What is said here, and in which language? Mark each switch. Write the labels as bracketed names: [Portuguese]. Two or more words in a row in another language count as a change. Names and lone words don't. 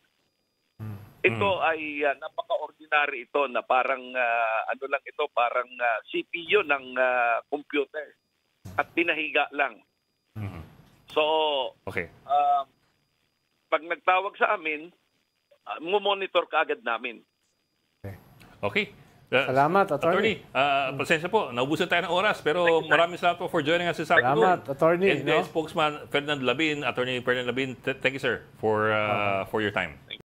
[Filipino] Ito ay napaka-ordinary ito na parang parang CPU ng computer at pinahiga lang. So, pag nagtawag sa amin, monitor kaagad namin. Okay. Salamat, attorney. Pasensya po, naubusan tayo ng oras, pero maraming salamat po [English] for joining us this afternoon. [Filipino] Salamat, attorney. [English] NBI spokesman Ferdinand Labin, Attorney Ferdinand Labin, thank you, sir, for your time.